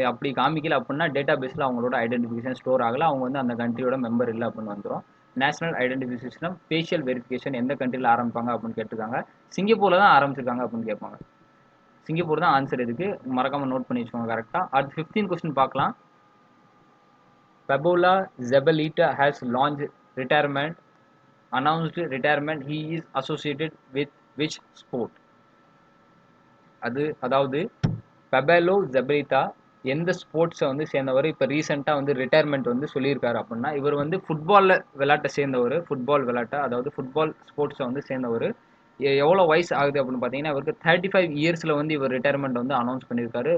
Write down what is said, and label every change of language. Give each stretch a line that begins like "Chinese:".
Tamil: அப்படி காமிக்கல அப்படின்னா டேட்டா பேஸில் அவங்களோட ஐடென்டிஃபிகேஷன் ஸ்டோர் ஆகலை, அவங்க வந்து அந்த கண்ட்ரியோட மெம்பர் இல்லை அப்படின்னு வந்துடும். National identification system facial verification எந்த கண்ட்ரியில் ஆரம்பிப்பாங்க அப்படின்னு கேட்டிருக்காங்க. சிங்கப்பூரில் தான் ஆரம்பிச்சிருக்காங்க அப்படின்னு கேட்பாங்க. சிங்கப்பூர் தான் ஆன்சர் இதுக்கு, மறக்காமல் நோட் பண்ணி வச்சுக்கோங்க கரெக்டாக. அடுத்து 15 கொஸ்டின் பார்க்கலாம்.
English: Fabiola Zabaleta has launched retirement, announced retirement. He is associated with which sport?
Tamil: அதாவது Fabiola Zabaleta எந்த ஸ்போர்ட்ஸை வந்து சேர்ந்தவர், இப்போ ரீசெண்டாக வந்து ரிட்டையர்மெண்ட் வந்து சொல்லியிருக்காரு அப்படின்னா, இவர் வந்து ஃபுட்பாலில் விளையாட்டை சேர்ந்தவர். ஃபுட்பால் விளையாட்டை, அதாவது ஃபுட்பால் ஸ்போர்ட்ஸை வந்து சேர்ந்தவர். எவ்வளோ வயசு ஆகுது அப்படின்னு பார்த்தீங்கன்னா, இவருக்கு 35 இயர்ஸில் வந்து இவர் ரிட்டையர்மெண்ட் வந்து அனௌன்ஸ் பண்ணியிருக்காரு.